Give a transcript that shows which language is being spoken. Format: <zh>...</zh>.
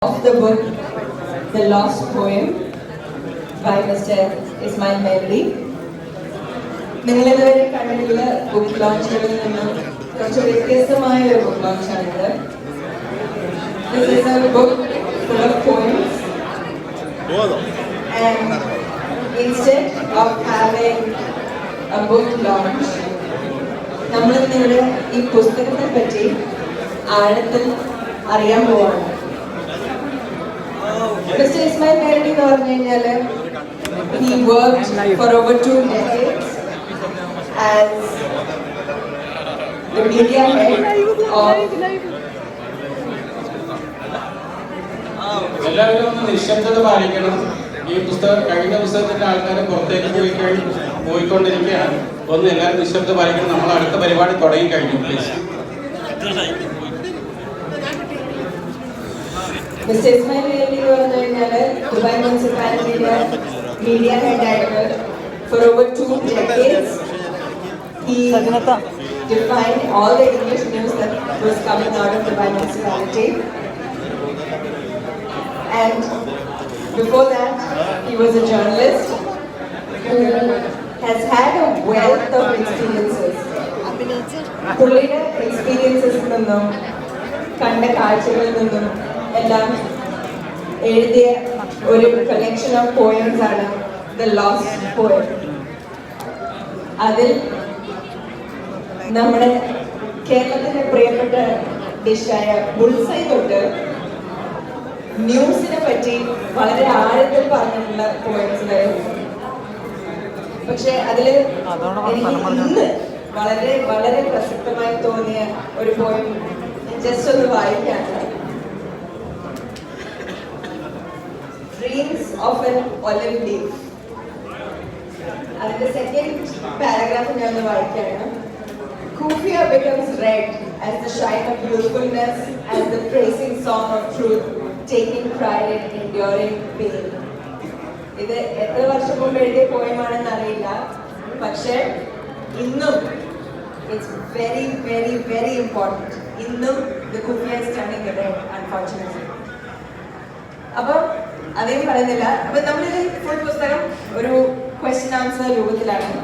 <en>of the book, The Lost Poem by Mr. Ismail Meladi.</en> <ml>നിങ്ങളിതുവരെ കണ്ടിട്ടുള്ള book ലോഞ്ചുകളിൽ നിന്നും കുറച്ച് വ്യത്യസ്തമായ ഒരു book ലോഞ്ചാണിത്.</ml> <en>This is a book full of poems, and instead of having a book launch,</en> <ml>നമ്മൾ ഇവിടെ ഈ പുസ്തകത്തെ പറ്റി ആഴത്തിൽ അറിയാൻ പോവാണ്.</ml> <en>Mr. Ismail Meladi</en> <ml>എന്ന് പറഞ്ഞു കഴിഞ്ഞാൽ</ml> <en>he worked for over 2 decades as the media head of</en> <ml>എല്ലാവരും ഒന്ന് നിശബ്ദത പാലിക്കണം. ഈ പുസ്തകം കഴിഞ്ഞ പുസ്തകത്തിന്റെ ആൾക്കാരെ പുറത്തേക്ക് പോയിക്കൊണ്ടിരിക്കുകയാണ്. ഒന്ന് എല്ലാവരും നിശബ്ദത പാലിക്കണം. നമ്മൾ അടുത്ത പരിപാടി തുടങ്ങി കഴിഞ്ഞു.</ml> <en>Please. Mr.</en> <ml>Ismail Meladi എന്ന് പറഞ്ഞു കഴിഞ്ഞാൽ ദുബായ് മുനിസിപ്പാലിറ്റിയിലെ മീഡിയ ഹെഡ് ആയിട്ട്</ml> <en>for over 2 decades. He defined all the English news that was coming out of Dubai municipality. And before that, he was a journalist who has had a wealth of experiences.</en> <ml>പുള്ളിയുടെ എക്സ്പീരിയൻസസിൽ നിന്നും കണ്ട കാഴ്ചകളിൽ നിന്നും എല്ലാം എഴുതിയ ഒരു</ml> <en>collection of poems</en> <ml>ആണ് the lost poem. അതിൽ നമ്മുടെ കേരളത്തിന്റെ പ്രിയപ്പെട്ട ഡിഷായ ബുൾസൈ തൊട്ട് ന്യൂസിനെ പറ്റി വളരെ ആഴത്തിൽ പറഞ്ഞിട്ടുള്ള പോയംസിലായിരുന്നു. പക്ഷെ അതില് എനിക്ക് ഇന്ന് വളരെ വളരെ പ്രസക്തമായി തോന്നിയ ഒരു പോയം ജസ്റ്റ് ഒന്ന് വായിക്കാണ്. Dreams of an olive leaf. അതിന്റെ സെക്കൻഡ് പാരഗ്രാഫ് ഞാൻ ഒന്ന് വായിക്കാണ്.</ml> <en>Kufia becomes red as the shine of youthfulness, as the praising song of truth, taking pride in enduring pain.</en> <ml>ഇത് എത്ര വർഷം മുമ്പ് എഴുതിയ പോയമാണെന്ന് അറിയില്ല, പക്ഷേ ഇന്നും</ml> <en>It's very very very important.</en> <ml>ഇന്നും</ml> <en>the Kufia is turning red, unfortunately.</en> <ml>അപ്പം അതേം പറയുന്നില്ല. അപ്പം നമ്മളിത് ഫുൾ പുസ്തകം ഒരു ക്വസ്റ്റ്യൻ ആൻസർ രൂപത്തിലാണ്.</ml>